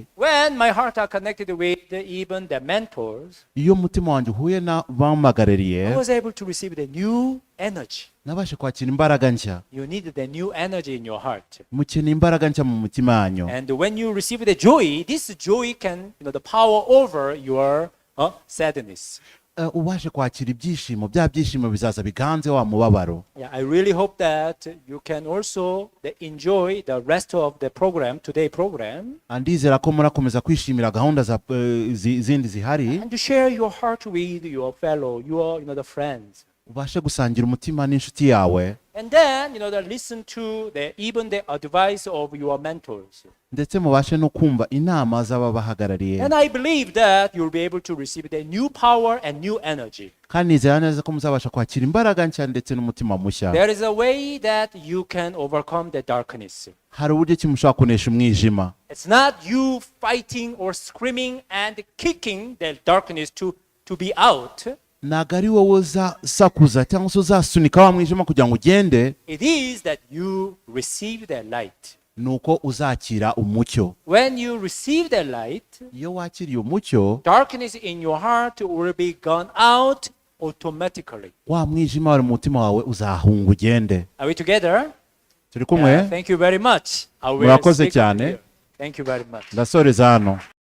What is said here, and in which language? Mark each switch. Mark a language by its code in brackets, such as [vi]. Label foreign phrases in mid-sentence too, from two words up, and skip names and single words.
[en] when my heart are connected with even the mentors, [rw] iyo umutima wanjye uhuye n'abamagarariye, [en] I was able to receive the new energy. [rw] nabashe kwakira imbaraga nshya. [en] You need the new energy in your heart. [rw] Mukeneye imbaraga nshya mu mutima wanyu. [en] And when you receive the joy, this joy can, the power over your sadness. [rw] Ubashe kwakira ibyishimo, bya byishimo bizaza biganze wa mubabaro. [en] Yeah, I really hope that you can also enjoy the rest of the program, today program. [rw] Andizera ko murakomeza kwishimira gahunda zindi zihari. [en] And to share your heart with your fellow, the friends. [rw] Ubashe gusangira umutima n'inshuti yawe. [en] And then, listen to even the advice of your mentors. [rw] Ndetse mubashe no kumva inama z'ababahagarariye. [en] And I believe that you'll be able to receive the new power and new energy. [rw] Kandi nizera neza ko muzabasha kwakira imbaraga nshya ndetse n'umutima mushya. [en] There is a way that you can overcome the darkness. [rw] Hari uburyo ki mushobora kunesha umwijima. [en] It's not you fighting or screaming and kicking the darkness to be out. [rw] Ntabwo ari wowe uzasakuza cyangwa se uzasunika wa mwijima kugira ngo ugende. [en] It is that you receive the light. [rw] Nuko uzakira umucyo. [en] When you receive the light, [rw] iyo wakiriye umucyo, [en] darkness in your heart will be gone out automatically. [rw] wa mwijima wari mu mutima wawe uzahunga ugende. [en] Are we together? [rw] Turi kumwe? [en] Thank you very much. I will [rw] Murakoze [en] speak [rw] cyane. [en] here. Thank you very much. [rw] Ndasoreza hano.